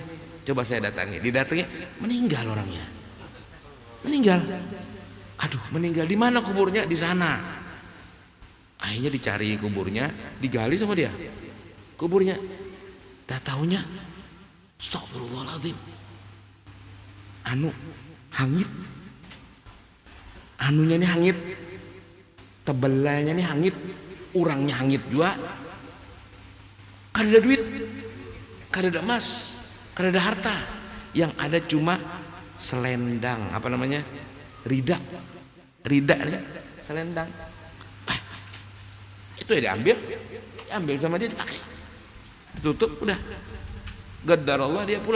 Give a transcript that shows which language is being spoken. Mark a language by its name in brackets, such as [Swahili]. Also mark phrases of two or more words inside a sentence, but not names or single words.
[Indonesian] Coba saya datangi. Didatangi, meninggal orangnya. Meninggal. Aduh, meninggal di mana kuburnya? Di sana. Akhirnya dicari kuburnya, digali sama dia. Kuburnya. Dah taunya, astagfirullahaladzim. [Banjar] Hangit. Anunya ini hangit. Tebelannya ini hangit. Urangnya hangit juga. Kada ada duit, kada ada emas, kada ada harta. [Indonesian] Yang ada cuma selendang, apa namanya? Rida selendang. Itu ya diambil sama dia, dipakai, ditutup, udah. Gadar Allah, dia pulang.